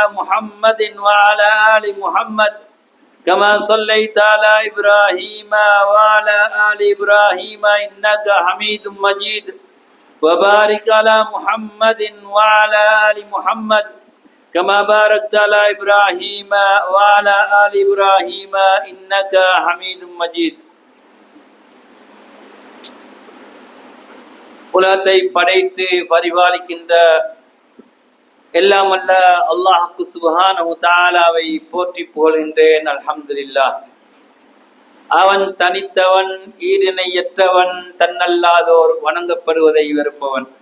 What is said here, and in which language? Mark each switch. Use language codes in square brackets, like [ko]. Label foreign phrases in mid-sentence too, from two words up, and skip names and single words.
[ar] محمد وعلى آل محمد كما صليت على إبراهيم وعلى آل إبراهيم إنك حميد مجيد وبارك على محمد وعلى آل محمد كما باركت على إبراهيم وعلى آل إبراهيم إنك حميد مجيد [ta] உலகத்தை படைத்து பரிபாலிக்கின்ற எல்லாம் அல்ல அல்லாஹ்வுக்கு சுப்ஹானஹு தஆலாவை போற்றி புகழ்கின்றேன். அல்ஹம்துலில்லாஹ். அவன் தனித்தவன், ஈடிணையற்றவன், தன்னல்லாதோர் வணங்கப்படுவதை வெறுப்பவன்.